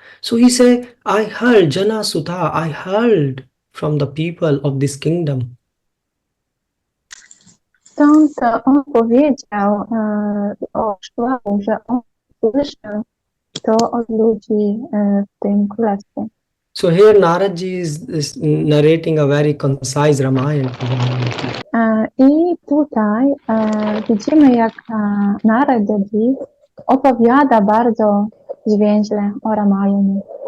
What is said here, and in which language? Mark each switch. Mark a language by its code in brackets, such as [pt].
[en] So he say, I heard Jana Sutha, I heard from the people of this kingdom. [pl] Stąd on powiedział o Szłachu, że on słyszał to od ludzi w tym królestwie. [en] So here Naradji is narrating a very concise Ramayana. [pl] I tutaj widzimy, jak Naradji opowiada bardzo zwięźle o Ramayanie.